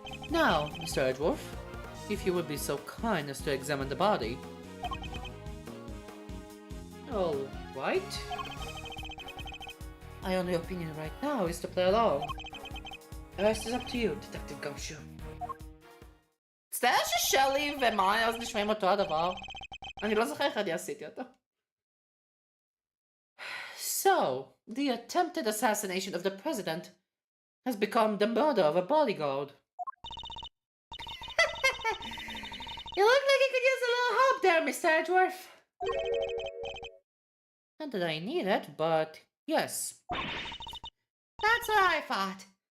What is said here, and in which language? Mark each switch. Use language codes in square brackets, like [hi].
[en] Now, Mr. Edgeworth, if you would be so kind as to examine the body. All right. My only opinion right now is to play along. The rest is up to you, Detective Gumshoe. [he] מצטער ששלי ומיילס נשמעים אותו הדבר. אני לא זוכר איך אני עשיתי אותו. [en] So, the attempted assassination of the president has become the murder of a bodyguard. You look like you could use a little help there, Mr. Edgeworth. Not that I need it, but yes. That's what I thought.